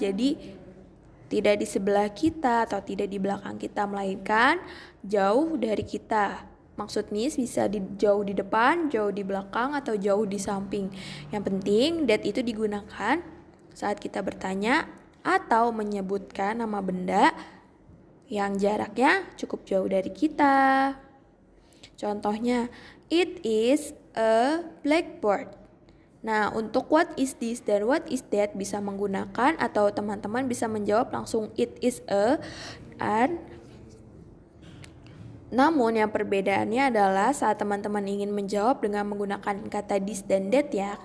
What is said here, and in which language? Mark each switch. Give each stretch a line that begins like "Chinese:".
Indonesian: Jadi tidak di sebelah kita atau tidak di belakang kita, melainkan jauh dari kita. Maksud Miss bisa jauh di depan, jauh di belakang, atau jauh di samping. Yang penting that itu digunakan saat kita bertanya atau menyebutkan nama benda yang jaraknya cukup jauh dari kita. Contohnya,
English: it is a blackboard.
Indonesian: Nah, untuk
English: what is this
Indonesian: dan
English: what is that
Indonesian: bisa menggunakan atau teman-teman bisa menjawab langsung
English: it is a
Indonesian: and namun yang perbedaannya adalah saat teman-teman ingin menjawab dengan menggunakan kata this dan that ya.